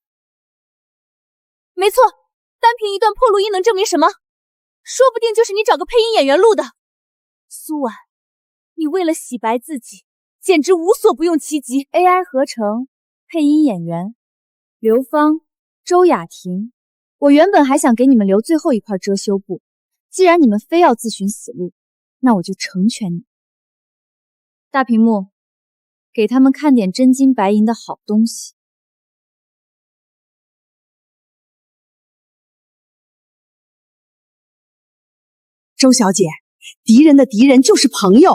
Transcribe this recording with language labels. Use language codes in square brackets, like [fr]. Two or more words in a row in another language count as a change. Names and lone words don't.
[zh] 沒錯，單憑一段破錄音能證明什麼？說不定就是你找個配音演員錄的。蘇婉，你為了洗白自己，簡直無所不用其極。 AI 合成配音演員劉芳、周雅婷，我原本還想給你們留最後一塊遮羞布，既然你們非要自尋死路，那我就成全你。大屏幕，給他們看點真金白銀的好東西。周小姐，敵人的敵人就是朋友。